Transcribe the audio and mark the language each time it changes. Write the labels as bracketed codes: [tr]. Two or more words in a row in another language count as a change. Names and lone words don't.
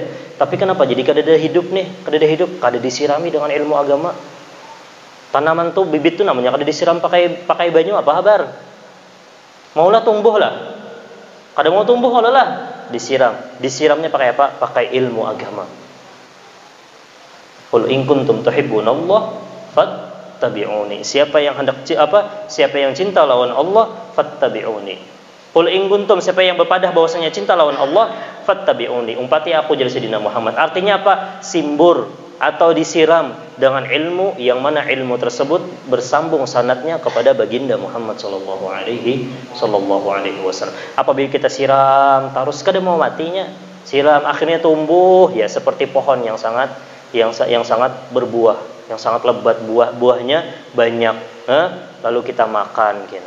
[bjn] Tapi kenapa jadi kadada hidup nih? Kadada hidup, kada disirami dengan ilmu agama. Tanaman tuh bibit tuh namanya kada disiram pakai banyu apa kabar? Maulah tumbuh lah. Kada mau tumbuh lah, disiram. [id] Disiramnya pakai apa? Pakai ilmu agama. [ar] قل إن كنتم تحبون الله فاتبعوني. [bjn] Siapa yang cinta lawan Allah, fattabi'uni. [ar] قل إن كنتم, [bjn] siapa yang berpadah bahwasanya cinta lawan Allah, fattabi'uni. Umpati aku jadi Sayyidina Muhammad. [id] Artinya apa? Simbur atau disiram dengan ilmu yang mana ilmu tersebut bersambung sanadnya kepada baginda Muhammad [ar] صلى الله عليه وسلم. [bjn] Apabila kita siram terus kada mau matinya, siram akhirnya tumbuh ya seperti pohon yang sangat berbuah, yang sangat lebat, buahnya banyak, lalu kita makan kena.